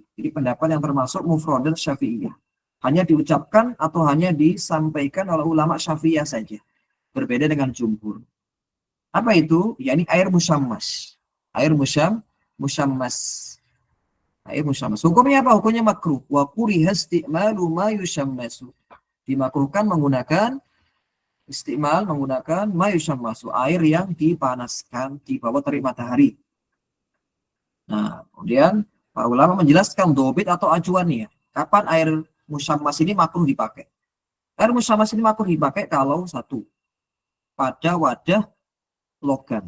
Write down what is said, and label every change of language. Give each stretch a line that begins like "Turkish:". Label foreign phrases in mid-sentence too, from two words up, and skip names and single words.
Indonesian: Jadi pendapat yang termasuk mufradat Syafi'iyah. Hanya diucapkan atau hanya disampaikan oleh ulama Syafi'iyah saja. Berbeda dengan jumhur. Apa itu? Yakni air musyammas. Air musyammas. Air musyammas. Hukumnya apa? Hukumnya makruh.
Arabic: وكره استعمال ما يشمّس.
Indonesian: Dimakruhkan menggunakan
Arabic: ما يشمّس,
Indonesian: air yang dipanaskan di bawah terik matahari. Nah, kemudian para ulama menjelaskan dobit atau acuannya. Kapan air musyammas ini makruh dipakai? Air musyammas ini makruh dipakai kalau satu, pada wadah logam.